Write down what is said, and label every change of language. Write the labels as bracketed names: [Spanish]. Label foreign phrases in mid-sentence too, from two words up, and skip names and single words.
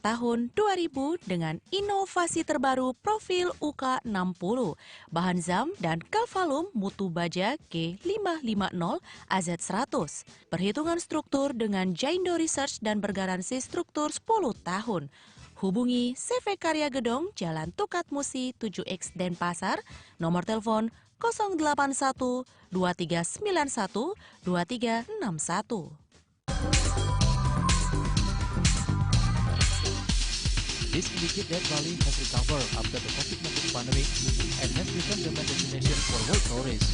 [Indonesian] tahun 2000 dengan inovasi terbaru profil UK60, bahan zam dan kalvalum mutu baja G550 AZ100. Perhitungan struktur dengan Jaindo Research dan bergaransi struktur 10 tahun. Hubungi CV Karya Gedong, Jalan Tukat Musi 7X Denpasar, nomor telepon 081 2391 2361. [English] This indicates that Bali has recovered after the COVID-19 pandemic and has become the main destination for world tourists.